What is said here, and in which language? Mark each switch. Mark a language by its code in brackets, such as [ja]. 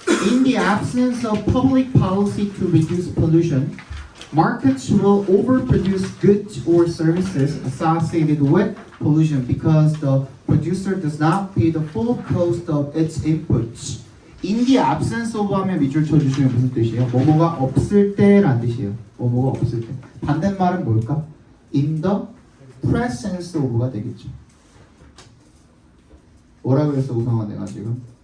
[en] In the absence of public policy to reduce pollution, markets will overproduce goods or services associated with pollution because the producer does not pay the full cost of its inputs. In the absence of [ko] 하면 밑줄 쳐주시면 무슨 뜻이에요? 뭐뭐가 없을 때란 뜻이에요. 뭐뭐가 없을 때. 반대말은 뭘까? [en] In the presence of [ko] 가 되겠죠. 뭐라 그랬어 우성아 내가 지금?